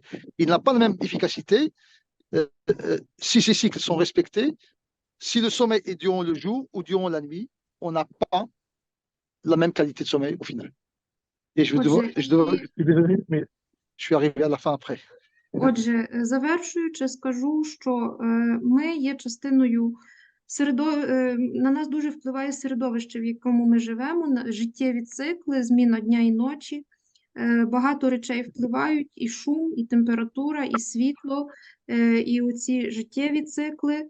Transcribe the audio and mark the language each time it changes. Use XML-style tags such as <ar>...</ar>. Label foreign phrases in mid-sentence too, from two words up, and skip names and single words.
<fr>Il n'a pas la même efficacité si ces cycles sont respectés. Si le sommeil est durant le jour ou durant la nuit, on n'a pas la même qualité de sommeil au final. Et je suis désolé, mais je suis arrivé à la fin après.</fr> <uk>Отже, завершуючи, скажу, що ми є частиною на нас дуже впливає середовище, в якому ми живемо, життєві цикли, зміна дня і ночі. Багато речей впливають: і шум, і температура, і світло, і оці життєві цикли.</uk>